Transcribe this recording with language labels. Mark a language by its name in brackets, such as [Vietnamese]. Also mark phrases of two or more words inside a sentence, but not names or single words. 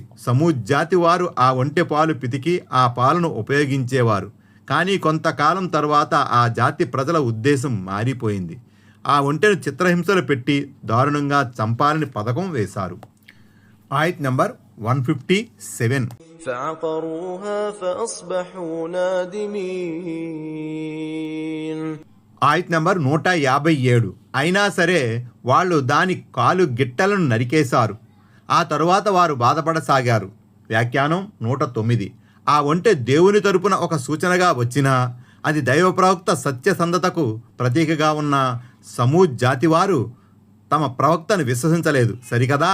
[Telugu] సమూద్ జాతి వారు ఆ ఒంటె పాలు పితికి ఆ పాలను ఉపయోగించేవారు. కానీ కొంతకాలం తర్వాత ఆ జాతి ప్రజల ఉద్దేశం మారిపోయింది. ఆ ఒంటెను చిత్రహింసలు పెట్టి దారుణంగా చంపాలని పథకం వేశారు. ఆయత్ నంబర్ 157. [Arabic] فعقروها فأصبحوا نادمين. [Telugu] ఆయత్ నంబర్ 157. అయినా సరే వాళ్ళు దాని కాలు గిట్టలను నరికేశారు. ఆ తరువాత వారు బాధపడసాగారు. వ్యాఖ్యానం 109. ఆ ఒంటె దేవుని తరపున ఒక సూచనగా వచ్చినా అది దైవ ప్రవక్త సత్యసంధతకు ప్రతీకగా ఉన్న సమూద్ జాతివారు తమ ప్రవక్తను విశ్వసించలేదు సరికదా.